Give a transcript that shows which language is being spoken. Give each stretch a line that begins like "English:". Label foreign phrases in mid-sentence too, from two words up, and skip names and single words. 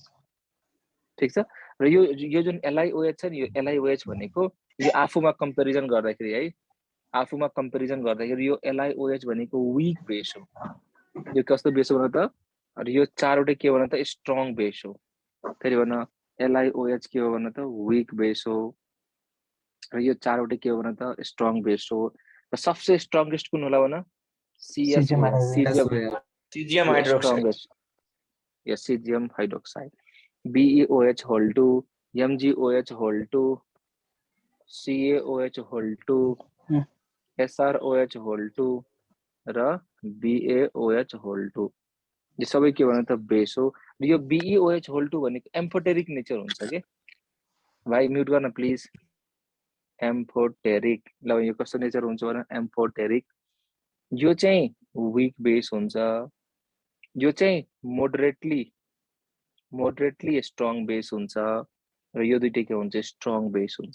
Nepali: ठीक छ। र यो जुन LiOH छ नि यो LiOH भनेको यो आफुमा कम्पेरिजन गर्दाखेरि है आफुमा कम्पेरिजन गर्दाखेरि यो LiOH भनेको
English: weak base
Nepali: हो। यो कस्तो बेस हो भन त र यो चारवटै के भन त
English: strong base
Nepali: हो। फेरि भन LiOH के हो भन त
English: weak base
Nepali: हो र यो चारवटै के हो भन त
English: strong base
Nepali: हो। र
Hindi: सबसे स्ट्रंगेस्ट
Nepali: कुन होला भन
English: caesium hydroxide
Nepali: या
English: caesium hydroxide
Nepali: BeOH2 MgOH2 CaOH2 SrOH2 र BaOH2 यो सबै के भन त बेस हो। र यो BeOH2 भनेको
English: amphoteric nature
Nepali: हुन्छ के भाइ म्युट गर्न प्लिज। एम्फोटेरिक ल यो कस्तो नेचर हुन्छ भन एम्फोटेरिक। यो चाहिँ
English: weak base
Nepali: हुन्छ, यो चाहिँ
English: moderately strong base
Nepali: हुन्छ र यो दुईटै के हुन्छ
English: strong base
Nepali: हुन्छ।